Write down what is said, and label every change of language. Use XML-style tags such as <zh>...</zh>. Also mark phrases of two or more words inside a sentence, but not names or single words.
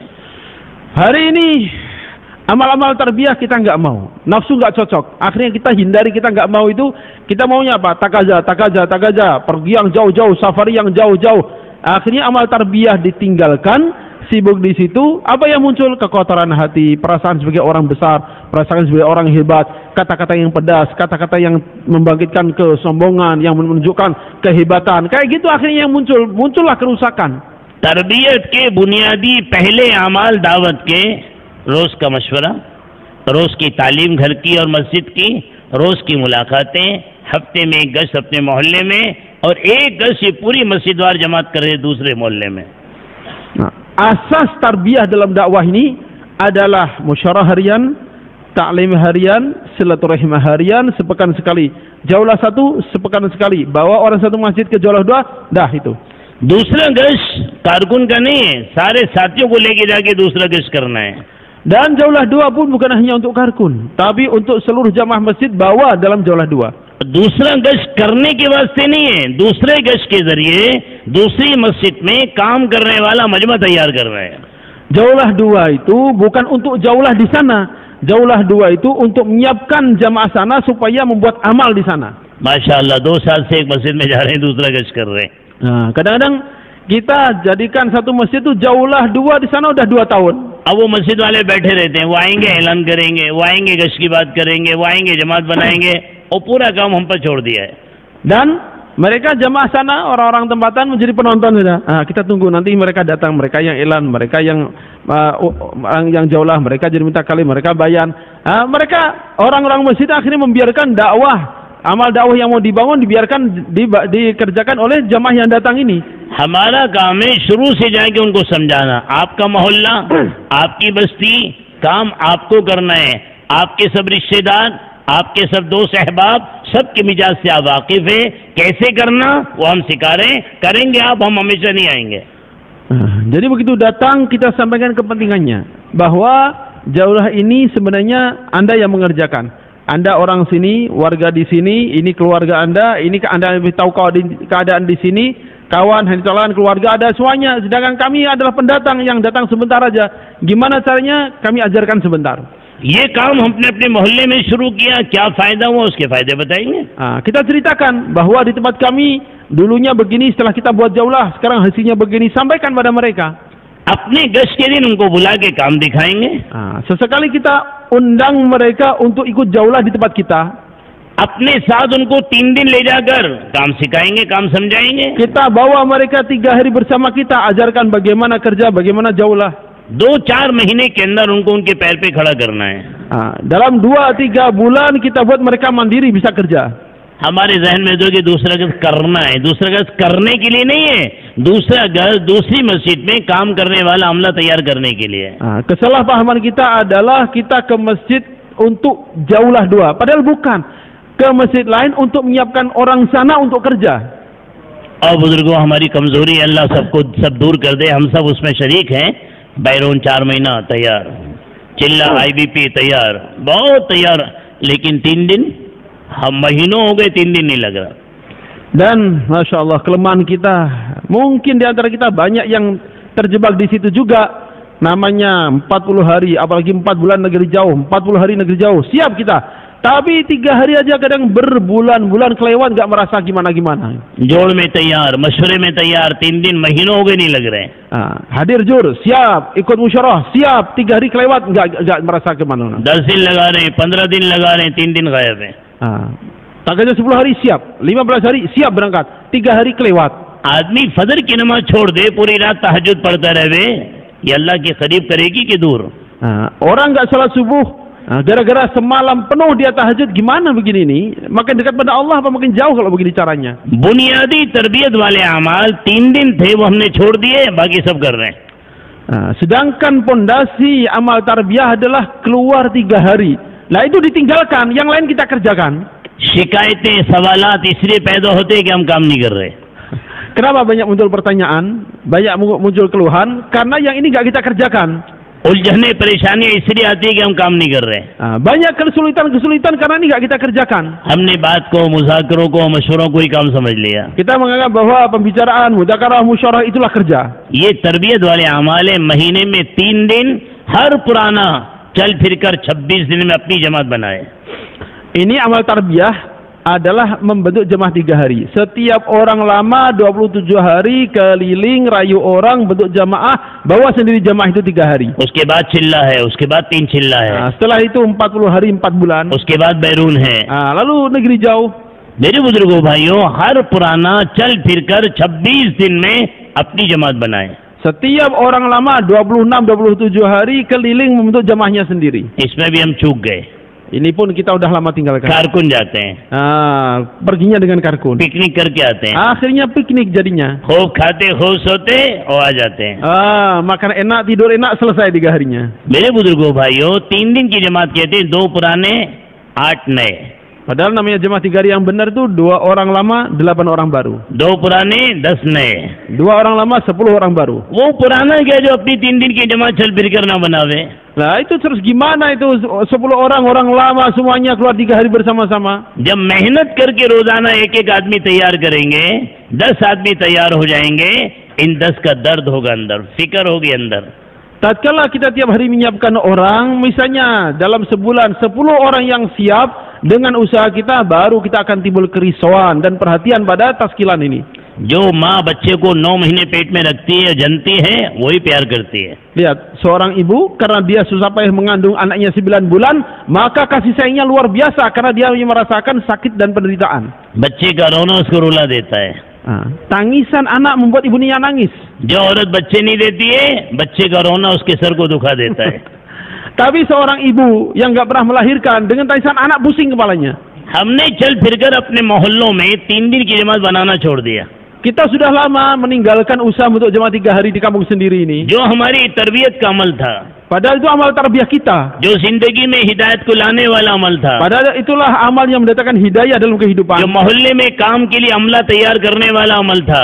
<id>Hari ini amal-amal tarbiyah kita nggak mau, nafsu nggak cocok, akhirnya kita hindari, kita nggak mau itu. Kita maunya apa? Takaza, pergi yang jauh-jauh, safari yang jauh-jauh. Akhirnya amal tarbiyah ditinggalkan, sibuk di situ. Apa yang muncul? Kekotoran hati, perasaan sebagai orang besar, perasaan sebagai orang hebat, kata-kata yang pedas, kata-kata yang membangkitkan kesombongan, yang menunjukkan kehebatan. Kayak gitu akhirnya yang muncullah kerusakan.</id> <hi>तरबियत के बुनियादी पहले अमाल दावत के, रोज का मशवरा, रोज की तालीम घर की और मस्जिद की, रोज की मुलाकातें, हफ्ते में 1 गश्त अपने मोहल्ले में, और 1 गश्त ये पूरी मस्जिद वार जमात करे दूसरे मोहल्ले में.</hi> <id>Asas tarbiyah dalam dakwah ini adalah musyawarah harian, taklim harian, silaturahim harian, sepekan sekali. Jauhlah 1, sepekan sekali. Bawa orang satu masjid ke jauhlah 2, dah itu.</id> <hi>दूसरा गश्त कारकुन का नहीं है, सारे साथियों को लेके जाके दूसरा गश्त करना है.</hi> <id>Dan jauhlah 2 pun bukan hanya untuk karkun, tapi untuk seluruh jamaah masjid bawa dalam jauhlah 2.</id> <hi>दूसरा गश्त करने के वास्ते नहीं है, दूसरे गश्त के जरिए दूसरी मस्जिद में काम करने वाला मजमा तैयार कर रहे हैं.</hi> <id>Jauhlah 2 itu bukan untuk jauhlah di sana. Jauhlah 2 itu untuk menyiapkan jamaah sana supaya membuat amal di sana.</id> <hi>माशाअल्लाह 2 साल से एक मस्जिद में जा रहे हैं, दूसरा गश्त कर रहे हैं.</hi> <id>Kadang-kadang kita jadikan satu masjid itu jauhlah 2, di sana udah 2 tahun.</id> <hi>अब वो मस्जिद वाले बैठे रहते हैं, वो आएंगे ऐलान करेंगे, वो आएंगे गश्त की बात करेंगे, वो आएंगे जमात बनाएंगे, और पूरा काम हम पर छोड़ दिया है.</hi> <id>Dan mereka jamaah sana, orang-orang tempatan menjadi penonton sudah. Kita tunggu nanti mereka datang, mereka yang elan, mereka yang jauhlah, mereka jadi minta kali, mereka bayan. Mereka orang-orang masjid akhirnya membiarkan dakwah, amal dakwah yang mau dibangun dibiarkan dikerjakan oleh jamaah yang datang ini.</id> <hi>हमारा काम है शुरू से जाके उनको समझाना, आपका मोहल्ला, आपकी बस्ती, काम आपको करना है. आपके सब रिश्तेदार, आपके सब दोस्त अहबाब, सबके मिजाज से आप वाकिफ है, कैसे करना वो हम सिखा रहे हैं. करेंगे आप, हम हमेशा नहीं आएंगे.</hi> <id>Jadi begitu datang kita sampaikan kepentingannya, bahwa jauhlah ini sebenarnya Anda yang mengerjakan. Anda orang sini, warga di sini, ini keluarga Anda, ini Anda lebih tahu keadaan di sini, kawan, hantalan, keluarga ada semuanya. Sedangkan kami adalah pendatang yang datang sebentar aja. Gimana caranya? Kami ajarkan sebentar.</id> <hi>ये काम हमने अपने मोहल्ले में शुरू किया, क्या फायदा हुआ उसके फायदे बताएंगे.</hi> <id>Kita ceritakan bahwa di tempat kami dulunya begini, setelah kita buat jauhlah, sekarang hasilnya begini. Sampaikan pada mereka.</id> <hi>अपने गश्त के दिन उनको बुला के काम दिखाएंगे.</hi> <id>Sesekali kita undang mereka untuk ikut jauhlah di tempat kita.</id> <hi>अपने साथ उनको 3 दिन ले जाकर काम सिखाएंगे, काम समझाएंगे.</hi> <id>Kita bawa mereka 3 hari bersama kita, ajarkan bagaimana kerja, bagaimana jauhlah.</id> <hi>2-4 महीने के अंदर उनको उनके पैर पे खड़ा करना है.</hi> <id>Dalam 2-3 bulan kita buat mereka mandiri bisa kerja.</id> <hi>हमारे जहन में जो कि दूसरा गश्त करना है, दूसरा गश्त करने के लिए नहीं है, दूसरा गश्त दूसरी मस्जिद में काम करने वाला अमला तैयार करने के लिए.</hi> <id>Kesalahpahaman kita adalah kita ke masjid untuk jauhlah 2, padahal bukan. Ke masjid lain untuk menyiapkan orang sana untuk kerja.</id> <hi>और बुजुर्गों, हमारी कमजोरी अल्लाह सबको सब दूर कर दे. हम सब उसमें शरीक हैं. बैरून 4 महीना तैयार, चिल्ला IBP तैयार, बहुत तैयार, लेकिन 3 दिन, हम महीनों हो गए 3 दिन नहीं लग रहा.</hi> <id>Dan</id> <ar>ما شاء الله,</ar> <id>kelemahan kita, mungkin di antara kita banyak yang terjebak di situ juga. Namanya 40 hari, apalagi 4 bulan negeri jauh, 40 hari negeri jauh. Siap kita, Tapi 3 hari aja kadang berbulan-bulan kelewat nggak merasa gimana-gimana.</id> <hi>जोड़ में तैयार, मशवरे में तैयार, 3 दिन महीनों हो गए नहीं लग रहे।</hi> <id>Hadir jur, siap, ikut musyawarah, siap, 3 hari kelewat nggak merasa kemana.</id> <hi>10 दिन लगा रहे हैं, 15 दिन लगा रहे हैं, 3 दिन गायब है।</hi> <id>Tanggalnya 10 hari siap, 15 hari siap berangkat, 3 hari kelewat.</id> <hi>आदमी फजर की नमाज छोड़ दे, पूरी रात तहज्जुद पढ़ता रहे, ये अल्लाह के करीब करेगी कि दूर?</hi> <id>Orang nggak salat subuh, gara-gara semalam penuh dia tahajud, gimana begini nih? Makin dekat pada Allah apa makin jauh kalau begini caranya?</id> <hi>बुनियादी तरबियत वाले अमाल 3 दिन थे, वो हमने छोड़ दिए, बाकी सब कर रहे हैं।</hi> <id>Sedangkan pondasi amal tarbiyah adalah keluar 3 hari. Nah itu ditinggalkan, yang lain kita kerjakan.</id> <hi>शिकायतें सवालात इसलिए पैदा होते हैं कि हम काम नहीं कर रहे।</hi> <id>Kenapa banyak muncul pertanyaan, banyak muncul keluhan? Karena yang ini nggak kita kerjakan.</id> <hi>उलझने परेशानियां इसलिए आती है कि हम काम नहीं कर रहे।</hi> <id>Banyak kesulitan karena ini nggak kita kerjakan.</id> <hi>हमने बात को, मुज़ाकरों को, मशवरों को ही काम समझ लिया।</hi> <id>Kita menganggap bahwa pembicaraan, mudzakarah, musyawarah itulah kerja.</id> <hi>ये तरबियत वाले अमाल है, महीने में 3 दिन हर पुराना चल फिरकर 26 दिन में अपनी जमात बनाए।</hi> <id>Ini amal tarbiyah adalah membentuk jemaah 3 hari. Setiap orang lama 27 hari keliling rayu orang bentuk jamaah, bawa sendiri jamaah itu 3 hari.</id> <hi>उसके बाद चिल्ला है, उसके बाद 3 चिल्ला है,</hi> <id>setelah itu 40 hari 4 bulan.</id> <hi>उसके बाद बैरून है।</hi> <id>Lalu negeri jauh.</id> <hi>मेरे बुजुर्गों भाइयों, हर पुराना चल फिरकर 26 दिन में अपनी जमात बनाए।</hi> <id>Setiap orang lama 26-27 hari keliling membentuk jamaahnya sendiri.</id> <hi>इसमें भी हम चूक गए।</hi> <id>Ini pun kita udah lama tinggalkan.</id> <hi>कारकुन जाते हैं,</hi> <id>perginya dengan karkun.</id> <hi>पिकनिक करके आते हैं,</hi> <id>Akhirnya piknik jadinya.</id> <hi>खूब खाते, खूब सोते और आ जाते हैं।</hi> <id>Makan enak, tidur enak, selesai 3 harinya.</id> <hi>मेरे बुजुर्गों भाइयों, 3 दिन की जमात कहते हैं, 2 पुराने 8 नए।</hi> <id>Padahal namanya jemaah 3 hari yang benar itu 2 orang lama, 8 orang baru.</id> <hi>2 पुराने 10 नए।</hi> <id>2 orang lama, 10 orang baru.</id> <hi>वो पुराना क्या जो अपनी 3 दिन की जमात चल फिर कर ना बनावे।</hi> <id>Nah itu terus gimana itu 10 orang lama semuanya keluar 3 hari bersama-sama.</id> <hi>जब मेहनत करके रोजाना एक आदमी तैयार करेंगे, 10 आदमी तैयार हो जाएंगे, इन 10 का दर्द होगा अंदर, फिक्र होगी अंदर।</hi> <id>Tatkala kita tiap hari menyiapkan orang, misalnya dalam sebulan 10 orang yang siap, dengan usaha kita baru kita akan timbul kerisauan dan perhatian pada taskilan ini.</id> <hi>जो माँ बच्चे को 9 महीने पेट में रखती है, जनती है, वही प्यार करती है।</hi> <id>Lihat, seorang ibu karena dia susah payah mengandung anaknya 9 bulan, maka kasih sayangnya luar biasa karena dia merasakan sakit dan penderitaan.</id> <hi>बच्चे का रोना उसको रुला देता है।</hi> <id>Tangisan anak membuat ibunya nangis.</id> <hi>जो औरत बच्चे नहीं देती है, बच्चे का रोना उसके सर को दुखा देता है।</hi> <id>Tapi seorang ibu yang nggak pernah melahirkan dengan tangisan anak pusing kepalanya.</id> <hi>हमने चल फिरकर अपने मोहल्लों में 3 दिन की जमात बनाना छोड़ दिया।</hi> <id>Kita sudah lama meninggalkan usaha untuk jemaah 3 hari di kampung sendiri ini.</id> <hi>जो हमारी तरबियत का अमल था,</hi> <id>Padahal itu amal tarbiyah kita.</id> <hi>जो जिंदगी में हिदायत को लाने वाला अमल था,</hi> <id>Padahal itulah amal yang mendatangkan hidayah dalam kehidupan.</id> <hi>जो मोहल्ले में काम के लिए अमला तैयार करने वाला अमल था,</hi>